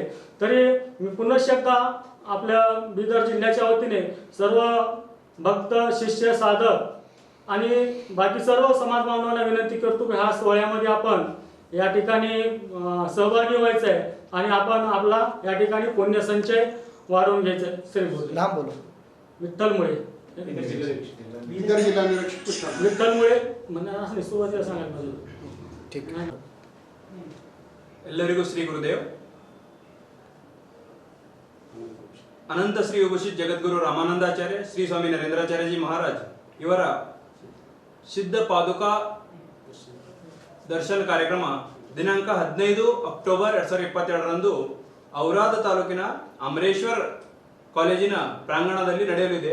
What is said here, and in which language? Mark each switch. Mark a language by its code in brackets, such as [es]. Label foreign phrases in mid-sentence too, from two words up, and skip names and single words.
[mr] तरी मी पुनश्च एकदा आपल्या बिदर जिल्ह्याच्या वतीने सर्व भक्त शिष्य साधक आणि बाकी सर्व समाज बांधवांना विनंती करतो की ह्या सोहळ्यामध्ये आपण या ठिकाणी सहभागी व्हायचं आहे आणि आपण आपला या ठिकाणी पुण्यसंचय वाढवून घ्यायचं आहे. श्री गुरुदेव. [hi] नाम बोलो. [mr] विठ्ठल मुळे. विठ्ठल मुळे म्हणजे सुरुवातीला सांगायला पाहिजे. ठीक आहे. [kn] ಎಲ್ಲರಿಗೂ ಶ್ರೀ ಗುರುದೇವ್. ಅನಂತ ಶ್ರೀ ವಿಭೂಷಿತ್ ಜಗದ್ಗುರು ರಾಮಾನಂದಾಚಾರ್ಯ ಶ್ರೀ ಸ್ವಾಮಿ ನರೇಂದ್ರಾಚಾರ್ಯಜಿ ಮಹಾರಾಜ್ ಇವರ ಸಿದ್ಧ ಪಾದುಕಾ ದರ್ಶನ ಕಾರ್ಯಕ್ರಮ ದಿನಾಂಕ 15 ಅಕ್ಟೋಬರ್ 2022ರಂದು ಔರಾದ ತಾಲೂಕಿನ ಅಮರೇಶ್ವರ್ ಕಾಲೇಜಿನ ಪ್ರಾಂಗಣದಲ್ಲಿ ನಡೆಯಲಿದೆ.